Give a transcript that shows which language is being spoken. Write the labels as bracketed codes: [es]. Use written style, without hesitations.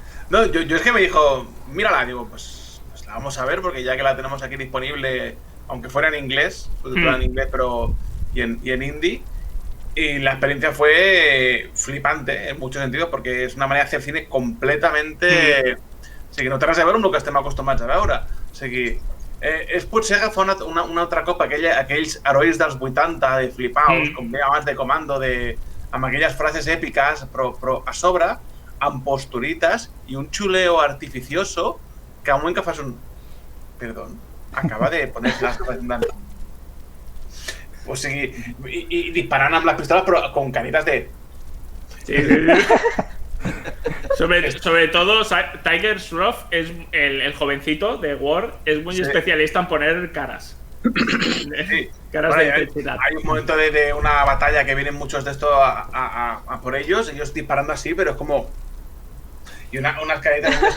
[es] No, yo es que me dijo, mírala, digo, pues la vamos a ver porque ya que la tenemos aquí disponible, aunque fuera en inglés, en inglés, pero y en hindi. Y la experiencia fue flipante en muchos sentidos, porque és una manera de hacer cine completamente... [ca] O sigui, no té res a veure amb el que estem acostumats a veure. O sigui, és potser agafar una altra cop aquells herois dels 80 de flipaos, com deia abans de Comando, amb aquelles frases èpiques, però a sobre, amb posturitas i un xuleo artificioso que a un moment que fas un... [es] Perdón, acaba de poner las cosas en [ca] o sigui, i disparant amb les pistoles però [es] con caritas de... Sí. Sobre todo, Tiger Shroff, es el jovencito de War, es muy especialista en poner caras. Sí. Caras de intensidad. Hay un momento de una batalla que vienen muchos de estos a por ellos disparando así, pero es como... Y unas caritas...